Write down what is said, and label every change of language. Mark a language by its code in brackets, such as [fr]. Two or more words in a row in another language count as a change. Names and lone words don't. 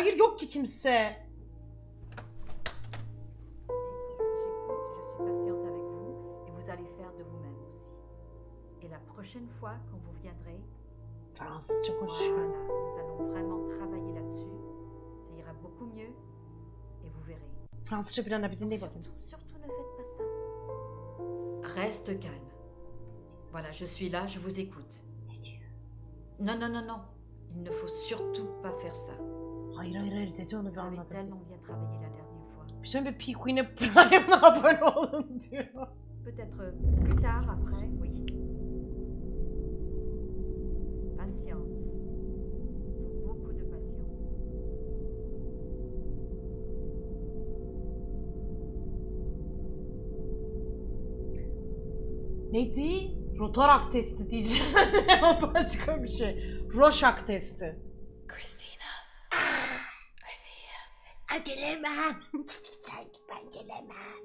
[tr] Hayır yok ki kimse. Fransızca konuşuyor. Fransızca bilen bir dinleyin bakın. [fr] Reste calme. Voilà, je suis là, je vous écoute. Non, non, non, non. Il ne faut surtout pas faire ça. [tr] Hayır dedi onu bir anladım. [fr] Tellement bien travaillé la dernière fois. [tr] Bir şey bir PqueeN'e Prime'la abone olun diyor. [fr] Peut-être plus tard, après, oui. Patience. Beaucoup de patience. [tr] Neydi? Rotarak testi diyeceğim. O başka bir şey. Rorschach testi. Christina. Gelemem. Sen git, ben gelemem.